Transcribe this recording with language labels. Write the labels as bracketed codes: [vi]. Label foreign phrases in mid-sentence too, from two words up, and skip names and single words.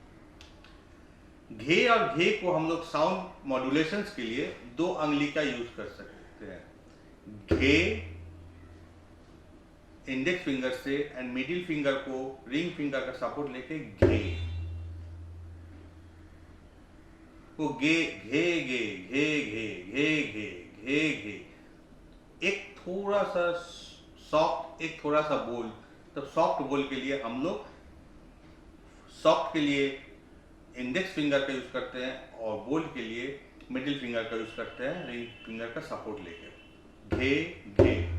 [hi] घे और घे को हम लोग [en] sound modulations [hi] के लिए 2 अंगुली का यूज कर सकते हैं। घे [en] index finger [hi] से [en] and middle finger [hi] को [en] ring finger [hi] का सपोर्ट लेके घे को गे घे गे घे घे घे घे घे घे, एक थोड़ा सा सॉफ्ट, एक थोड़ा सा बोल। तब सॉफ्ट बोल के लिए हम लोग सॉफ्ट के लिए [en] index finger [hi] का यूज करते हैं, और बोल के लिए [en] middle finger [hi] का यूज करते हैं, [en] ring finger [hi] का सपोर्ट लेके घे घे।